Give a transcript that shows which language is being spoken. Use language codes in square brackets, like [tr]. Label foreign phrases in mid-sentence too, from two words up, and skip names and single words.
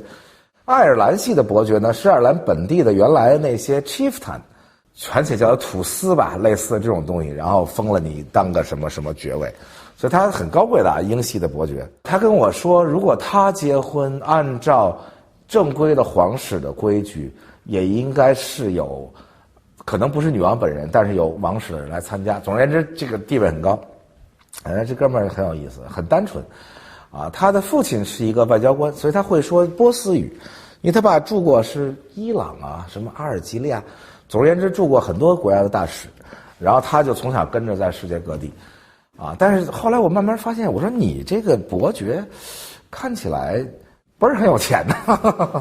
[zh] 愛爾蘭系的伯爵呢，是愛爾蘭本地的原來那些 chieftain， 全且叫土司吧，類似這種東西，然後封了你當個什麼什麼爵位，所以他很高貴的啊，英系的伯爵。他跟我說，如果他結婚，按照正規的皇室的規矩，也應該是有。可能不是女王本人，但是有王室的人來參加。總而言之，這個地位很高。這哥們兒很有意思，很單純，啊，他的父親是一個外交官，所以他會說波斯語，因為他爸住過是伊朗啊，什麼阿爾及利亞，總而言之住過很多國家的大使，然後他就從小跟着在世界各地，啊，但是後來我慢慢發現，我說你這個伯爵看起來不是很有錢的。